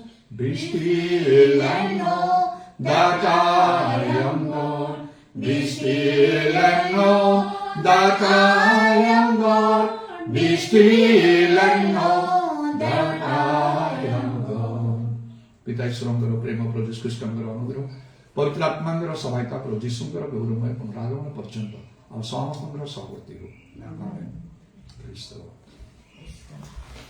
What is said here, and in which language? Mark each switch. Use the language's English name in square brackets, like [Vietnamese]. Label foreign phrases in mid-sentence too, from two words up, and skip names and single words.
[English] Be still and know that I am God. Be still and know that I am God. Be still and know that I am God. [Odia] ପିତା ଈଶ୍ୱରଙ୍କର ପ୍ରେମ ପ୍ରଭୁ ଯୀଶୁ ଖ୍ରୀଷ୍ଟଙ୍କର ଅନୁଗ୍ରହ ପବିତ୍ର ଆତ୍ମାଙ୍କର ସହାୟତା ପ୍ରଭୁ ଯୀଶୁଙ୍କର ଗୌରବମୟ ପୁନରାଗମନ ପର୍ଯ୍ୟନ୍ତ ଆଉ ସମସ୍ତଙ୍କର ସହବର୍ତ୍ତୀ ହଉ। ଆମେନ୍। ଖ୍ରୀଷ୍ଟ